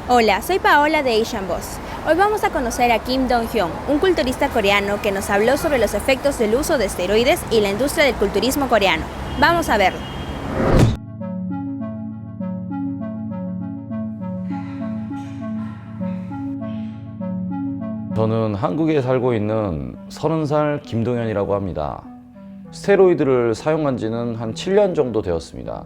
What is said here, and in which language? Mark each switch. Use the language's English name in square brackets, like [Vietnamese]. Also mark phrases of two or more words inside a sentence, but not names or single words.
[Spanish] Hola, soy Paola de Asian Boss. Hoy vamos a conocer a Kim Dong-hyun, un culturista coreano que nos habló sobre los efectos del uso de esteroides y la industria del culturismo coreano. Vamos a verlo. [Korean] 저는 한국에 살고 있는 30살 김동현이라고 합니다. 스테로이드를 사용한 지는 한 7년 정도 되었습니다.